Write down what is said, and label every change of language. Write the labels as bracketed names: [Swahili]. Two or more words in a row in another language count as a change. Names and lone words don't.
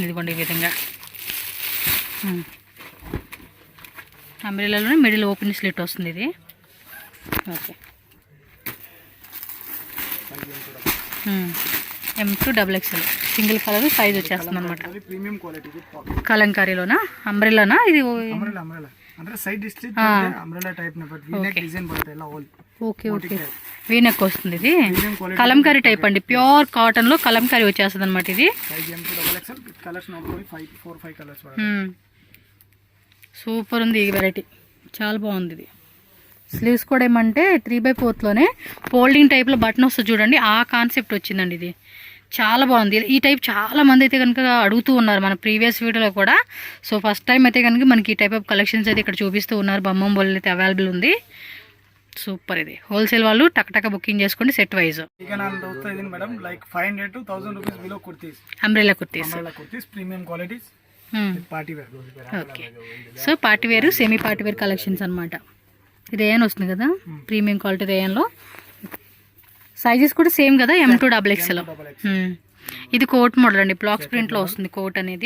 [Telugu] ఇదిగోండి ఈ విధంగా అంబ్రెల్లాలోనే [English] middle open slit [Telugu] వస్తుంది. ఇది ఓకే. M to XXL [English] single colour size [Telugu] వచ్చేస్తుంది అనమాట. కలంకారీలోనా అంబ్రెల్లానా? ఇది [English] side district umbrella type [Kannada] ನ [English] but V-neck design [Kannada] ಬರುತ್ತೆ ಎಲ್ಲ [Telugu] ఓకే ఓకే వీనెక్ వస్తుంది ఇది కలంకారీ టైప్ అండి, [English] pure cotton [Telugu] లో కలంకారీ వచ్చేస్తుంది అనమాట ఇది. సూపర్ ఉంది ఈ వెరైటీ, చాలా బాగుంది ఇది. స్లీవ్స్ కూడా ఏమంటే 3/4లోనే ఫోల్డింగ్ టైప్లో బటన్ వస్తుంది చూడండి, ఆ కాన్సెప్ట్ వచ్చిందండి ఇది. చాలా బాగుంది ఈ టైప్. చాలా మంది అయితే కనుక అడుగుతూ ఉన్నారు మన ప్రీవియస్ వీడియోలో కూడా. సో [English] first time [Telugu] అయితే కనుక మనకి ఈ [English] type of collections [Telugu] అయితే ఇక్కడ చూపిస్తూ ఉన్నారు. బొమ్మం బోల్ అయితే అవైలబుల్ ఉంది. సూపర్ ఇది. హోల్సేల్ వాళ్ళు టక్ బుకింగ్ చేసుకోండి సెట్ వైజ్. [Kannada] ಈಗ ನಾನು ತೋರಿಸ್ತಾ ಇದ್ದೀನಿ ಮೇಡಮ್ ಲೈಕ್ [English] 500 to 1000 rupees [Kannada] ಬಿಲೋ ಕುರ್ತೀಸ್, [English] umbrella kurtis, premium qualities, party wear. okay, so party wear, semi party wear collections అనమాట. [Telugu] రేయన్ వస్తుంది కదా, [English] premium quality [Telugu] రేయన్లో. సైజెస్ కూడా సేమ్ కదా, M2XXL. ఇది [English] coat model [Telugu] అండి, బ్లాక్స్ ప్రింట్లో వస్తుంది కోట్ అనేది.